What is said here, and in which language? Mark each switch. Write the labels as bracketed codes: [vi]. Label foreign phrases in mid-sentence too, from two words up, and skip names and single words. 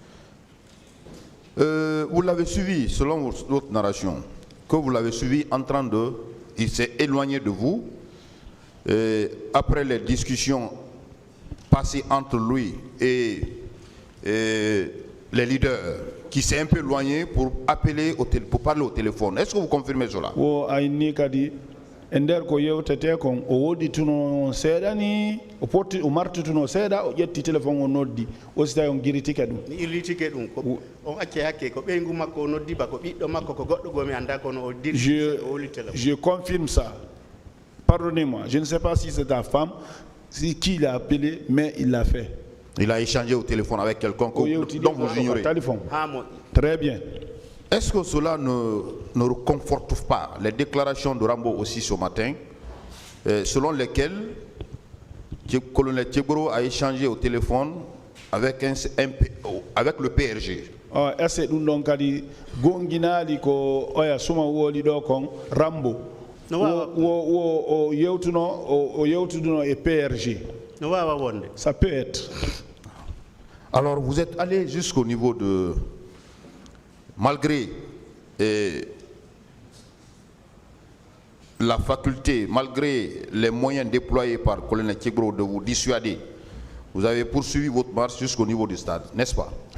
[fr] Vous l'avez suivi, selon votre narration, que vous l'avez suivi en train de... Il s'est éloigné de vous. Après les discussions passées entre lui et les leaders, qui s'est un peu éloigné pour appeler, pour parler au téléphone. Est-ce que vous confirmez cela? [ff] Ender ko yewtete kon o wodi tuno seedani o porti o martutuno seeda o ƴetti téléphone o noddi o sita on giritike ɗum ni irritike ɗum ko on acce hakke ko ɓeygu makko o noddi ba ko ɓiɗɗo makko ko goɗɗo gomi anda kono o dirti o woli téléphone. [fr] Je confirme ça. Pardonnez-moi, je ne sais pas si c'est ta femme, si qui l'a appelé, mais il l'a fait. Il a échangé au téléphone avec quelqu'un dont vous ignorez. Très bien. Est-ce que cela ne conforte pas les déclarations de Rambo aussi ce matin, selon lesquelles le colonel Tchegoro a échangé au téléphone avec le PRG? Est-ce que nous avons [ff] gonginali ko oya suma woli do kon Rambo o yewtuno e PRG? [fr] Ça peut être. Alors vous êtes allé jusqu'au niveau de, malgré la faculté, malgré les moyens déployés par le colonel Tchegoro de vous dissuader, vous avez poursuivi votre marche jusqu'au niveau du stade, n'est-ce pas?